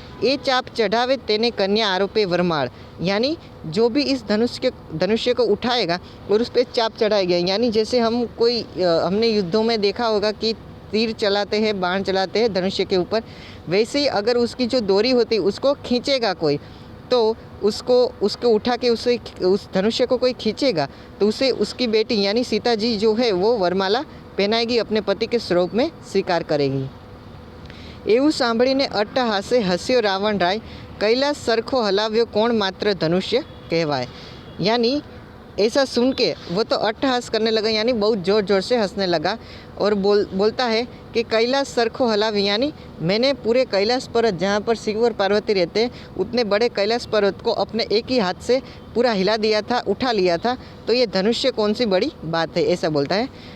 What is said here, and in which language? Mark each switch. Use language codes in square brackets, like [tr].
[gu] ये चाप चढ़ावे तेने कन्या आरोपे वरमाल, [hi] यानी जो भी इस धनुष्य को उठाएगा और उस पर चाप चढ़ाएगा, यानी जैसे हमने युद्धों में देखा होगा कि तीर चलाते हैं, बाण चलाते हैं धनुष्य के ऊपर, वैसे ही अगर उसकी जो डोरी होती है उसको खींचेगा कोई, तो उसको उठा के उस धनुष्य को कोई खींचेगा तो उसे उसकी बेटी यानी सीता जी जो है वो वरमाला पहनाएगी, अपने पति के स्वरूप में स्वीकार करेगी। [gu] એવું સાંભળીને અટ્ટહાસે હસ્યો રાવણ રાય, કૈલાસ સરખો હલાવ્યો કોણ માત્ર ધનુષ્ય કહેવાય। यानी [hi] ऐसा सुन के वो तो अट्टहास करने लगा, यानी बहुत ज़ोर ज़ोर से हंसने लगा और बोलता है कि कैलाश सरखो हलावी, यानी मैंने पूरे कैलाश पर्वत जहाँ पर शिव और पार्वती रहते हैं उतने बड़े कैलाश पर्वत को अपने एक ही हाथ से पूरा हिला दिया था, उठा लिया था, तो ये धनुष्य कौन सी बड़ी बात है, ऐसा बोलता है।